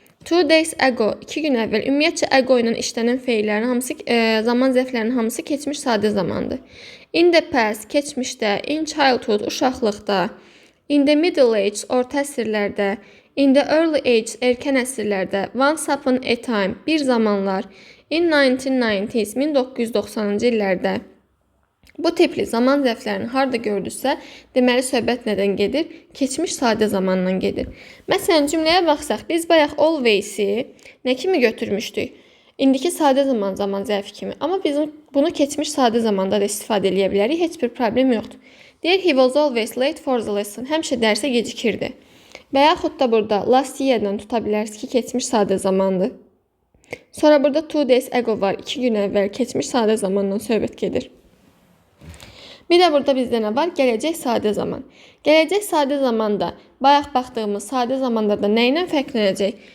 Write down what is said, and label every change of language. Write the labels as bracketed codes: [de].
[az] 2 days ago, 2 gün əvvəl. Ümumiyyətcə ago ilə işlənən feillərin hamısı, zaman zərflərinin hamısı keçmiş sadə zamandır. [en] In the past, [az] keçmişdə. [en] In childhood, [az] uşaqlıqda. [en] In the middle age, [az] orta əsrlərdə. [en] In the early age, [az] erkən əsrlərdə. [en] Once upon a time, [az] bir zamanlar. [en] In 1990s, [az] 1990-cı illərdə. Bu tipli zaman zərflərini harda gördüksə, deməli söhbət nədən gedir? Keçmiş sadə zamandan gedir. Məsələn, cümləyə baxsaq, biz bayaq always-i nə kimi götürmüşdük? İndiki sadə zaman zərfi kimi. Amma biz bunu keçmiş sadə zamanda da istifadə edə bilərik. Heç bir problem yoxdur. Deyir, [en] he was always late for the lesson. [az] Həmişə dərsə gecikirdi. Və yaxud da burada last year-dən tuta bilərsiniz ki, keçmiş sadə zamandır. Sonra burada 2 days ago var. 2 gün əvvəl keçmiş sadə zamandan söhbət gedir. Bir də burada bizdə nə var? Gələcək sadə zaman. Gələcək sadə zamanda bayaq baxdığımız sadə zamanlarda nə ilə fərqlənəcək?